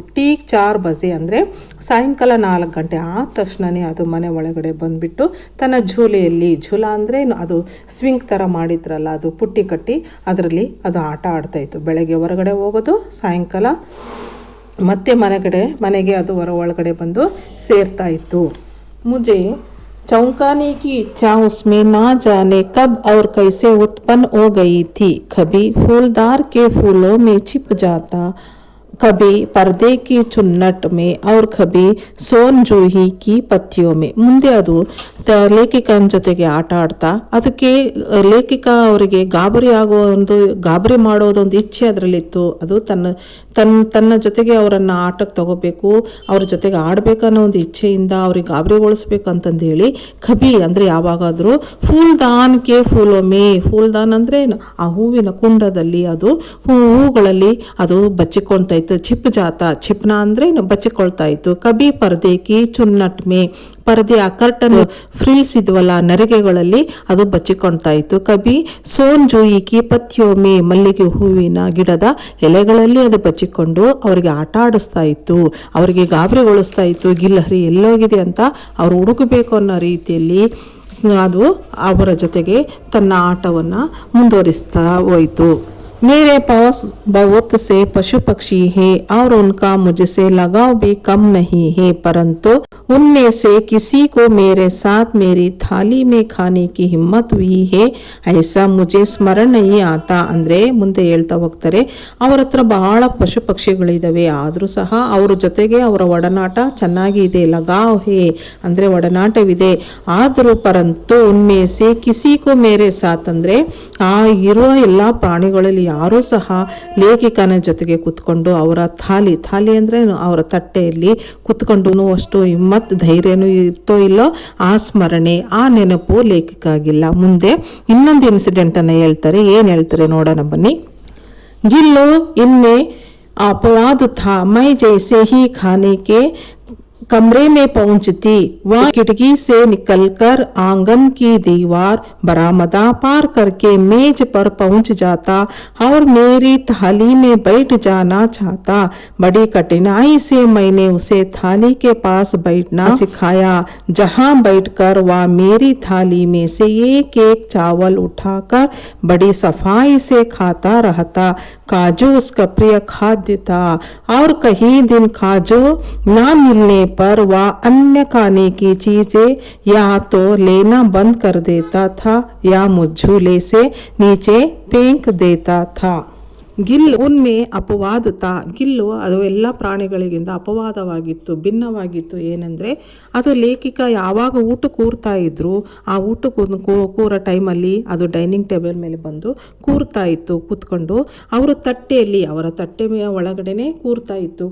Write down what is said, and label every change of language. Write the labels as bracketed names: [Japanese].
[Hindi] Teak 4 ಬಜೆ [Kannada] ಅಂದರೆ ಸಾಯಂಕಾಲ 4 ಗಂಟೆ ಆದ ತಕ್ಷಣನೇ ಅದು ಮನೆ ಒಳಗಡೆ ಬಂದುಬಿಟ್ಟು ತನ್ನ ಝೂಲೆಯಲ್ಲಿ, ಝೂಲ ಅಂದರೆ ಅದು ಸ್ವಿಂಗ್ ಥರ ಮಾಡಿದ್ರಲ್ಲ, ಅದು ಪುಟ್ಟಿ ಕಟ್ಟಿ ಅದರಲ್ಲಿ ಅದು ಆಟ ಆಡ್ತಾಯಿತ್ತು. ಬೆಳಗ್ಗೆ ಹೊರಗಡೆ ಹೋಗೋದು, ಸಾಯಂಕಾಲ ಮತ್ತೆ ಮನೆಗೆ ಅದು ಒಳಗಡೆ ಬಂದು ಸೇರ್ತಾ ಇತ್ತು. [Hindi] ಮುझे चौंकाने की इच्छा उसमें ना जाने कब और कैसे उत्पन्न हो गई थी. कभी फूलदार के फूलों में छिप जाता, कभी पर्दे की चुन्नट में और कभी सोन जूही की पत्तियों में. [Kannada] ಮುಂದೆ ಅದು ಲೇಖಿಕನ ಜೊತೆಗೆ ಆಟ ಆಡ್ತಾ ಅದಕ್ಕೆ ಲೇಖಿಕಾ ಅವರಿಗೆ ಗಾಬರಿ ಮಾಡೋದೊಂದು ಇಚ್ಛೆ ಅದರಲ್ಲಿತ್ತು. ಅದು ತನ್ನ ಜೊತೆಗೆ ಅವರನ್ನು ಆಟಕ್ಕೆ ತಗೋಬೇಕು, ಅವ್ರ ಜೊತೆಗೆ ಆಡಬೇಕನ್ನೋ ಒಂದು ಇಚ್ಛೆಯಿಂದ ಅವ್ರಿಗೆ ಗಾಬರಿಗೊಳಿಸ್ಬೇಕು ಅಂತಂದು ಹೇಳಿ ಕಬಿ ಅಂದರೆ ಯಾವಾಗಾದರೂ [Hindi] ಫೂಲ್ದಾನ್ ಕೆ ಫೂಲೊಮೆ, [Kannada] ಫೂಲ್ದಾನ್ ಅಂದರೆ ಆ ಹೂವಿನ ಕುಂಡದಲ್ಲಿ ಅದು ಹೂಗಳಲ್ಲಿ ಅದು ಬಚ್ಚಿಕೊಳ್ತಾ ಇತ್ತು. [Hindi] ಚಿಪ್ ಜಾತ, [Kannada] ಚಿಪ್ನ ಅಂದರೆ ಬಚ್ಚಿಕೊಳ್ತಾ ಇತ್ತು. [Hindi] ಕಬಿ ಪರ್ದೆ ಕಿ ಚುನ್ನಟ್ ಮೇ, [Kannada] ಪರದೆ ಆ ಕರ್ಟನ್ ಫ್ರಿಲ್ಸ್ ಇದ್ವಲ್ಲ ನರಿಗೆಗಳಲ್ಲಿ ಅದು ಬಚ್ಚಿಕೊಳ್ತಾ ಇತ್ತು. [Hindi] ಕಬಿ ಸೋನ್ ಜೂಯಿ ಕಿ ಪತ್ಯೋಮೆ, [Kannada] ಮಲ್ಲಿಗೆ ಹೂವಿನ ಗಿಡದ ಎಲೆಗಳಲ್ಲಿ ಅದು ಬಚ್ಚಿಕೊಂಡು ಅವರಿಗೆ ಆಟ ಆಡಿಸ್ತಾ ಇತ್ತು, ಅವರಿಗೆ ಗಾಬರಿಗೊಳಿಸ್ತಾ ಇತ್ತು. ಗಿಲ್ಲಹರಿ ಎಲ್ಲೋಗಿದೆ ಅಂತ ಅವ್ರು ಹುಡುಕಬೇಕು ಅನ್ನೋ ರೀತಿಯಲ್ಲಿ ಅದು ಅವರ ಜೊತೆಗೆ ತನ್ನ ಆಟವನ್ನು ಮುಂದುವರಿಸ್ತಾ ಹೋಯಿತು. [Hindi] मेरे पास बहुत से पशु पक्षी हैं और उनका मुझसे लगाव भी कम नहीं है, परंतु उनमें से किसी को मेरे साथ मेरी थाली में खाने की हिम्मत हुई है ऐसा मुझे स्मरण नहीं आता. [Kannada] ಅಂದರೆ ಮುಂದೆ ಹೇಳ್ತಾ ಹೋಗ್ತಾರೆ, ಅವರ ಹತ್ರ ಬಹಳ ಪಶು ಪಕ್ಷಿಗಳಿದ್ದಾವೆ, ಆದರೂ ಸಹ ಅವರ ಜೊತೆಗೆ ಅವರ ಒಡನಾಟ ಚೆನ್ನಾಗಿ ಇದೆ. [Hindi] ಲಗಾವ್ ಹೇ [Kannada] ಅಂದರೆ ಒಡನಾಟವಿದೆ. ಆದರೂ [Hindi] ಪರಂತು ಉನ್ಮೆ ಸೆ ಕಿಸಿ ಕೋ ಮೇರೆ ಸಾತ್ [Kannada] ಅಂದರೆ ಆ ಇರುವ ಎಲ್ಲ ಪ್ರಾಣಿಗಳಲ್ಲಿ ಯಾರೂ ಸಹ ಲೇಖಿಕನ ಜೊತೆಗೆ ಕುತ್ಕೊಂಡು ಅವರ ಥಾಲಿ ಅಂದರೆ ಅವರ ತಟ್ಟೆಯಲ್ಲಿ ಕುತ್ಕೊಂಡು ಅಷ್ಟು ಹಿಮ್ಮತ್ ಧೈರ್ಯನೂ ಇರ್ತೋ ಇಲ್ಲೋ ಆ ಸ್ಮರಣೆ ಆ ನೆನಪು ಲೇಖಿಕಾಗಿಲ್ಲ. ಮುಂದೆ ಇನ್ನೊಂದು ಇನ್ಸಿಡೆಂಟ್ ಅನ್ನ ಹೇಳ್ತಾರೆ. ಏನ್ ಹೇಳ್ತಾರೆ ನೋಡೋಣ ಬನ್ನಿ. [Hindi] ಗಿಲ್ಲು ಇನ್ಮೆ अपराध था, मैं जैसे ही खाने के कमरे में पहुंचती वह खिड़की से निकलकर आंगन की दीवार बरामदा पार करके मेज पर पहुंच जाता और मेरी थाली में बैठ जाना चाहता. बड़ी कठिनाई से मैंने उसे थाली के पास बैठना सिखाया, जहां बैठकर वह मेरी थाली में से एक एक चावल उठाकर बड़ी सफाई से खाता रहता. काजू उसका प्रिय खाद्य था और कई दिन काजू न मिलने पर वह अन्य खाने की चीजें या तो लेना बंद कर देता था या मुझ झूले से नीचे फेंक देता था. ಗಿಲ್ ಉನ್ಮೆ ಅಪವಾದತ, [Kannada] ಗಿಲ್ಲು ಅದು ಎಲ್ಲ ಪ್ರಾಣಿಗಳಿಗಿಂತ ಅಪವಾದವಾಗಿತ್ತು, ಭಿನ್ನವಾಗಿತ್ತು. ಏನಂದರೆ ಅದು ಲೇಖಿಕ ಯಾವಾಗ ಊಟ ಕೂರ್ತಾ ಇದ್ರು ಆ ಊಟ ಕೂರೋ ಟೈಮಲ್ಲಿ ಅದು ಡೈನಿಂಗ್ ಟೇಬಲ್ ಮೇಲೆ ಬಂದು ಕೂರ್ತಾ ಇತ್ತು. ಕೂತ್ಕೊಂಡು ಅವರ ತಟ್ಟೆ ಒಳಗಡೆನೆ ಕೂರ್ತಾ ಇತ್ತು.